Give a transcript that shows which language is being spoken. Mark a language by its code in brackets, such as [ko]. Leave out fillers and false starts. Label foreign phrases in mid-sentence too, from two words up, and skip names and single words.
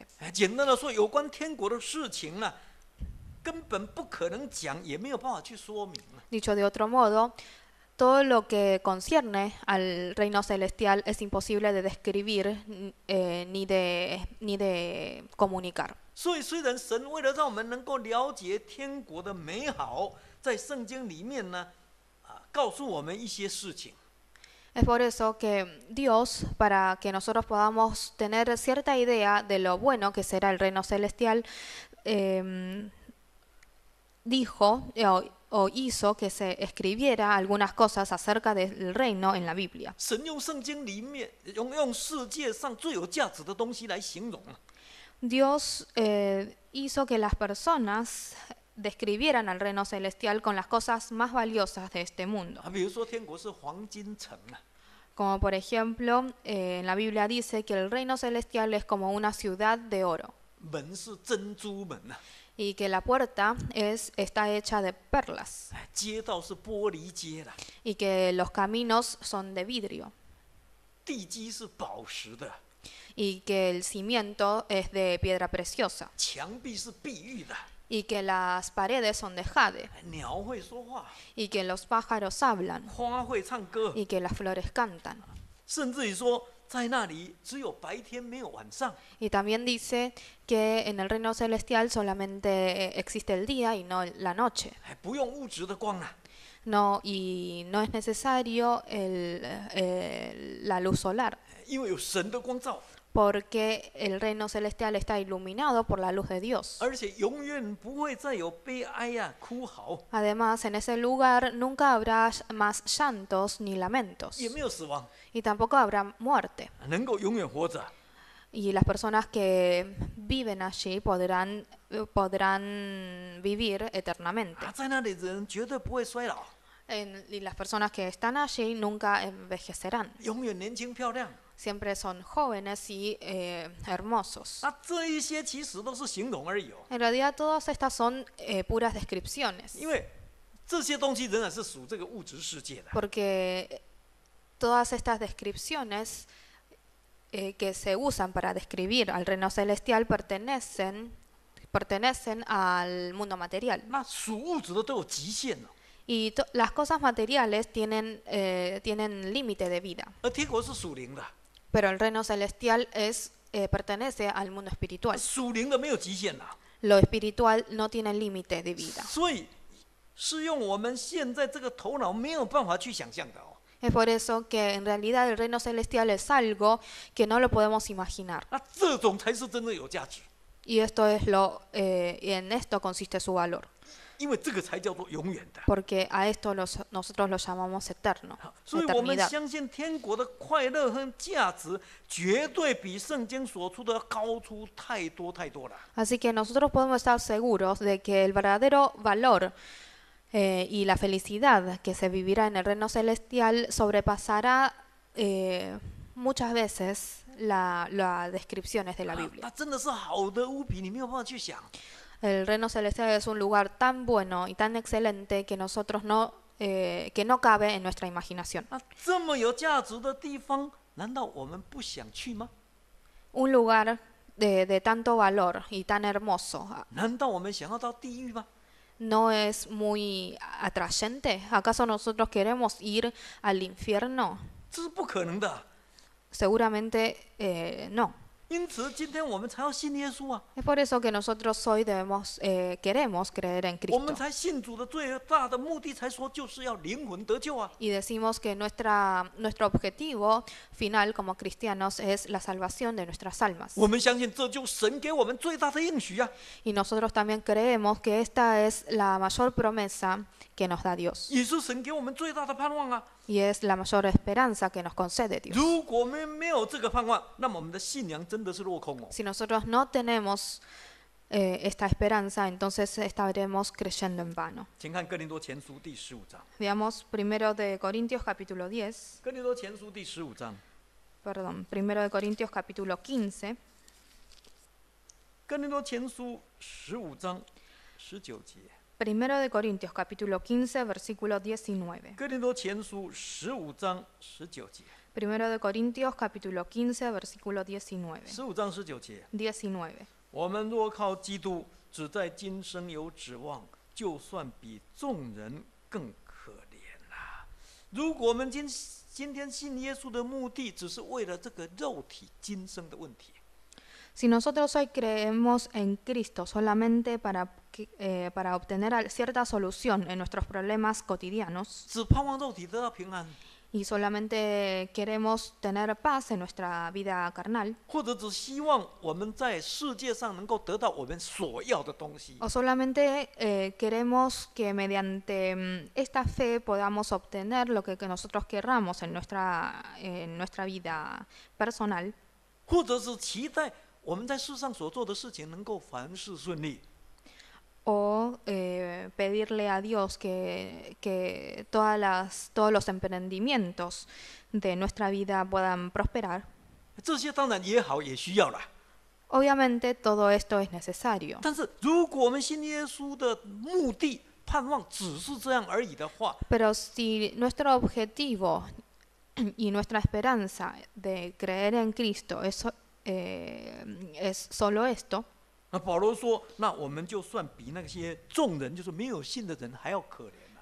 [zh] 简单的说，有关天国的事情呢，根本不可能讲，也没有办法去说明。 [es] Dicho de otro modo, todo lo que concierne al reino celestial es imposible de describir ni de comunicar. [zh] 所以，虽然神为了让我们能够了解天国的美好，在圣经里面呢，告诉我们一些事情。 [es] Es por eso que Dios, para que nosotros podamos tener cierta idea de lo bueno que será el reino celestial, dijo o hizo que se escribiera algunas cosas acerca del reino en la Biblia. [zh] 神用圣经里面用世界上最有价值的东西来形容。 [es] Dios hizo que las personas describieran al reino celestial con las cosas más valiosas de este mundo. [zh] 比如说天国是黄金城啊， [es] Como por ejemplo, en la Biblia dice que el reino celestial es como una ciudad de oro [zh] 门是珍珠门啊， [es] y que la puerta está hecha de perlas [zh] 街道是玻璃街啦， [es] y que los caminos son de vidrio [zh] 地基是宝石的， [es] y que el cimiento es de piedra preciosa [zh] 墙壁是碧玉的， [es] y que las paredes son de jade [zh] 鸟会说话， [es] y que los pájaros hablan [zh] 花会唱歌， [es] y que las flores cantan. [zh] 甚至于说在那里只有白天没有晚上。 [es] Y también dice que en el reino celestial solamente existe el día y no la noche. [zh] 不用物质的光啊， [es] No, y no es necesario la luz solar, [zh] 因为有神的光照， [es] porque el reino celestial está iluminado por la luz de Dios. [zh] 而且永远不会再有悲哀呀、哭嚎， [es] Además, en ese lugar nunca habrá más llantos ni lamentos, [zh] 也没有死亡， [es] y tampoco habrá muerte. [zh] 能够永远活着。 [es] Y las personas que viven allí podrán vivir eternamente. [zh] 在那里的人绝对不会衰老， [es] Y las personas que están allí nunca envejecerán. [zh] 永远年轻漂亮。 [es] Siempre son jóvenes y hermosos. [zh] 这一些其实都是形容而已哦， [es] En realidad todas estas son puras descripciones, [zh] 因为这些东西仍然是属这个物质世界的。 [es] porque todas estas descripciones que se usan para describir al reino celestial pertenecen al mundo material. [zh] 那属物质的都有极限哦， [es] Y las cosas materiales tienen límite de vida, [zh] 而天国是属灵的， [es] pero el reino celestial pertenece al mundo espiritual. [zh] 属灵的没有极限啦。 [es] Lo espiritual no tiene límite de vida. [zh] 所以是用我们现在这个头脑没有办法去想象的哦。 [es] Es por eso que en realidad el reino celestial es algo que no lo podemos imaginar. [zh] 那这种才是真正有价值， [es] Y en esto consiste su valor, [zh] 因为这个才叫做永远的。 [es] porque a esto nosotros lo llamamos eterno, [zh] 所以我们 [es] eternidad. [zh] 相信天国的快乐和价值，绝对比圣经所出的要高出太多太多了。 [es] Así que nosotros podemos estar seguros de que el verdadero valor y la felicidad que se vivirá en el reino celestial sobrepasará muchas veces las descripciones de la [zh] 那 [es] Biblia. [zh] 真的是好的无比，你没有办法去想。 [es] El reino celestial es un lugar tan bueno y tan excelente que nosotros que no cabe en nuestra imaginación. [zh] 那这么有价值的地方，难道我们不想去吗？ [es] Un lugar de tanto valor y tan hermoso, [zh] 难道我们想要到地狱吗？ [es] ¿no es muy atrayente? ¿Acaso nosotros queremos ir al infierno? [zh] 这是不可能的。 [es] Seguramente no. [zh] 因此，今天我们才要信耶稣啊！ [es] Es por eso que nosotros hoy queremos creer en [zh] 我们 [es] Cristo. [zh] 才信主的最大的目的，才说就是要灵魂得救啊！ [es] Y decimos que nuestro objetivo final como cristianos es la salvación de nuestras almas. [zh] 我们相信这就神给我们最大的应许啊！ [es] Y nosotros también creemos que esta es la mayor promesa que nos da Dios. [zh] 也是神给我们最大的盼望啊！ [es] Y es la mayor esperanza que nos concede Dios. [zh] 如果我们没有这个盼望，那么我们的信仰真的是落空哦。 [es] Si nosotros no tenemos esta esperanza, entonces estaremos creyendo en vano. [zh] 请看哥林多前书第15章。 [es] Veamos 1 de Corintios capítulo 10, [zh] 哥林多前书第15章， [es] perdón, 1 de Corintios capítulo 15, [zh] 哥林多前书15章19节。 [es] 1 de Corintios capítulo 15, versículo 19. [zh] 哥林多前书15章19节。 [es] 1 de Corintios capítulo 15, versículo 19. [zh] 15 章19节。 [es] 19. [zh] 我们若靠基督，只在今生有指望，就算比众人更可怜啦。如果我们今天信耶稣的目的，只是为了这个肉体今生的问题， [es] Si nosotros hoy creemos en Cristo solamente para obtener cierta solución en nuestros problemas cotidianos [zh] 只盼望肉体得到平安， [es] y solamente queremos tener paz en nuestra vida carnal, [zh] 或者只希望我们在世界上能够得到我们所要的东西， [es] o solamente queremos que mediante esta fe podamos obtener lo que nosotros querramos en nuestra vida personal, [zh] 或者是期待我们在世上所做的事情能够凡事顺利。 [es] o pedirle a Dios que todos los emprendimientos de nuestra vida puedan prosperar. [zh] 这些当然也好，也需要啦。 [es] Obviamente todo esto es necesario, [zh] 但是如果我们信耶稣的目的盼望只是这样而已的话， [es] pero si nuestro objetivo y nuestra esperanza de creer en Cristo es solo esto, [zh] 那保罗说，那我们就算比那些众人，就是没有信的人还要可怜了。